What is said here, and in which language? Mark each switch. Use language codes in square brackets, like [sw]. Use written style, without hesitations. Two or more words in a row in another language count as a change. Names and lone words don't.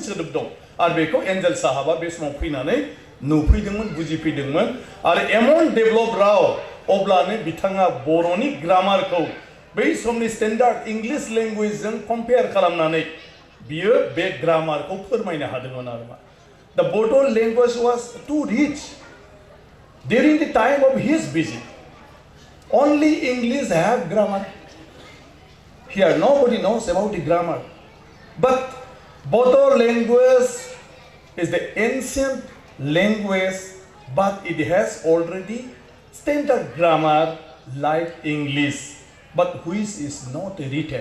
[brx] सोदोब दं आरो बेखौ एन्जेल साहाबा बे समाव फैनानै नुफैदोंमोन बुजिफैदोंमोन आरो एमन डेभेलप राव अब्लानो बिथाङा बर'नि ग्रामारखौ बै समनि [en] standard English [brx] लेंगुवेजजों कम्पेयार खालामनानै बियो बे ग्रामारखौ फोरमायनो हादोंमोन आरो मा [en] The Bodoland language was too rich during the time of his visit. Only English have grammar. Here nobody knows about the grammar. But Bodoland language is the ancient language, but it has already standard grammar like English, but which is not written.